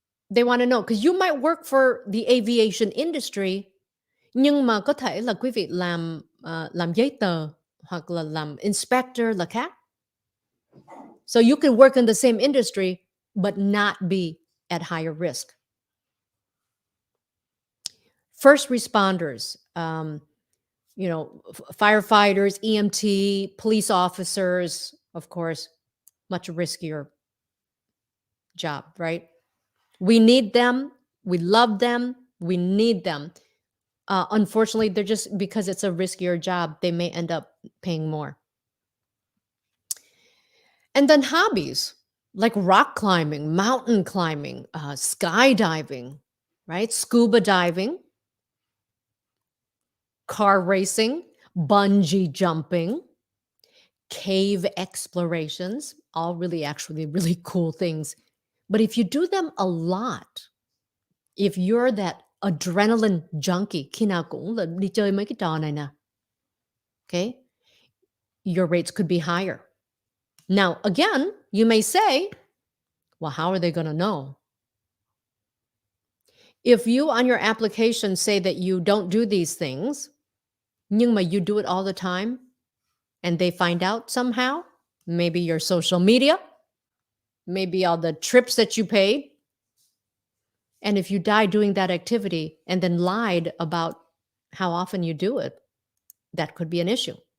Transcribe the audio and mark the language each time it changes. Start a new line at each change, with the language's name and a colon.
English: They want to know, because you might work for the aviation industry,
Vietnamese: nhưng mà có thể là quý vị làm giấy tờ hoặc là làm inspector là khác.
English: So you can work in the same industry but not be at higher risk. First responders, firefighters, EMT, police officers, of course, much riskier job, right? We need them. We love them. We need them. Unfortunately, they're just because it's a riskier job, they may end up paying more. And then hobbies like rock climbing, mountain climbing, skydiving, right? Scuba diving, car racing, bungee jumping, cave explorations, all really actually really cool things. But if you do them a lot, if you're that adrenaline junkie,
Vietnamese: khi nào cũng là đi chơi mấy cái trò này nè,
English: okay, your rates could be higher. Now, again, you may say, well, how are they going to know? If you on your application say that you don't do these things,
Vietnamese: nhưng mà
English: you do it all the time, and they find out somehow, maybe your social media, maybe all the trips that you paid, and if you die doing that activity and then lied about how often you do it, that could be an issue.